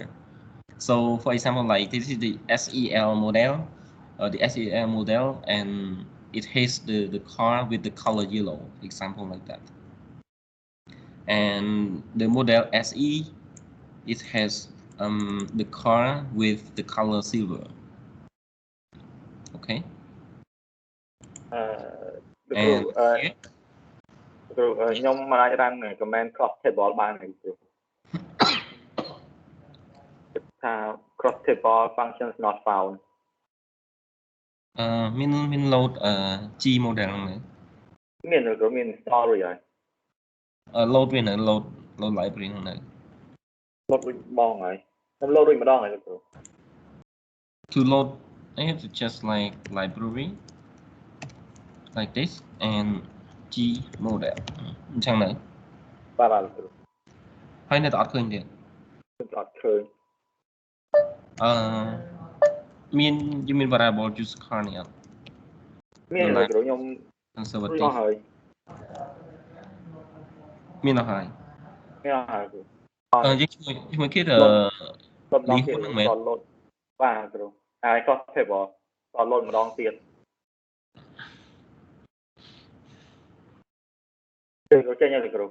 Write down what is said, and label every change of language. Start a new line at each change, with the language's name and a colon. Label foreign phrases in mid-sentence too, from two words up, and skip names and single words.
English: So for example, like this is the SEL model, and it has the car with the color yellow, example like that. And the model SE, it has the car with the color silver. Okay. And here,
Khmer: ខ្ញុំមិនអាចរាំ
English: command cross table
Khmer: បានទេគ្រូថា
English: cross table function is not found
Khmer: មាន
English: load G model
Khmer: ហ្នឹង មានគ្រូមាន install រួចហើយ load វានៅ
English: load library
Khmer: ហ្នឹងនៅ load រួចបងហើយខ្ញុំ load រួចម្ដងហើយគ្រូ
English: To load, I have to just like library like this and G model
Khmer: អញ្ចឹងនៅ បាទគ្រូ ហើយនៅតែអត់ឃើញទៀត អត់ឃើញ មាន
English: variable use car
Khmer: នេះអត់ មានគ្រូខ្ញុំ
English: conservative
Khmer: ហើយ មានអស់ហើយ មានអស់ហើយគ្រូ យើងជួយគេទៅ load ហ្នឹងមែន load បាទគ្រូហើយ
English: cross table
Khmer: ត load ម្ដងទៀតគ្រូចេញហើយគ្រូ